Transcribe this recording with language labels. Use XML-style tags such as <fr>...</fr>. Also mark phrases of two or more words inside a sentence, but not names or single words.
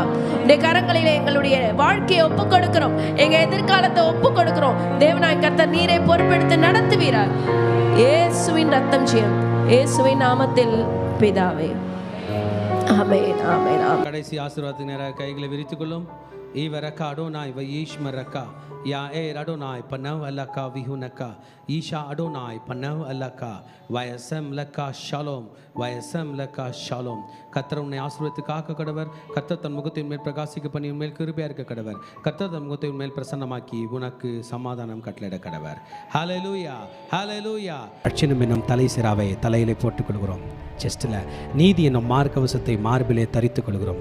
<ta>இந்த கரங்களிலே எங்களுடைய வாழ்க்கையை ஒப்பு கொடுக்கிறோம், எங்கள் எதிர்காலத்தை ஒப்பு கொடுக்கிறோம். தேவனாகிய கர்த்தர் நீரை பொறுப்பெடுத்து நடத்துவீரார். இயேசுவின் ரத்தம் ஜெயம், இயேசுவின் நாமத்தில் பிதாவே. ஆமென், ஆமென், ஆமென். கடைசி ஆசீர்வாதத்துக்கு நேராக கைகளை விரித்துக் கொள்ளும்.</ta> <he>יברכך אדוני וישמרך יאר אדוני פניו אליך ויחנך ישא אדוני פניו אליך וישם לך שלום וישם לך שלום</he> <ta>கர்த்தர் உன்னை ஆசீர்வதித்து காக்க கடவர். கர்த்தர் தன் முகத்தை மேல் பிரகாசிக்க பண்ணி உன்மேல் கிருபையா இருக்க கடவர். கர்த்தர் தன் முகத்தை உன்மேல் பிரசன்னமாக்கி உனக்கு சமாதானம் கட்டளையிட கடவர். ஹalleluya ஹalleluya. ரட்சணம் என்னும் தலை சிராவை தலையிலே போட்டுக் கொள்கிறோம். செஸ்டில் நீதி என்னும் மார்க்கவசத்தை மார்பிலே தரித்துக் கொள்கிறோம்.</ta>